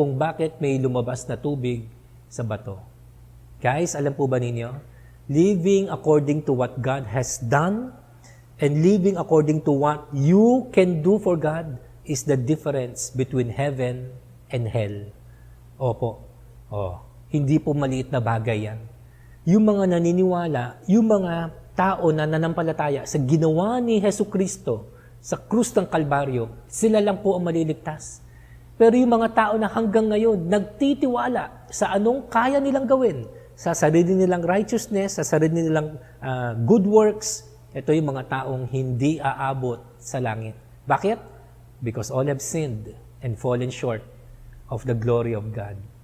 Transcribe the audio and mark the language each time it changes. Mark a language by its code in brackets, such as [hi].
[tl] Kung bakit may lumabas na tubig sa bato. Guys, alam po ba ninyo? [en] Living according to what God has done and living according to what you can do for God is the difference between heaven and hell. [tl] Opo. Hindi po maliit na bagay yan. Yung mga naniniwala, yung mga tao na nanampalataya sa ginawa ni Jesucristo sa krus ng Kalbaryo, sila lang po ang maliligtas. Pero yung mga tao na hanggang ngayon nagtitiwala sa anong kaya nilang gawin, sa sarili nilang righteousness, sa sarili nilang good works, ito yung mga taong hindi aabot sa langit. Bakit? [en] Because all have sinned and fallen short of the glory of God.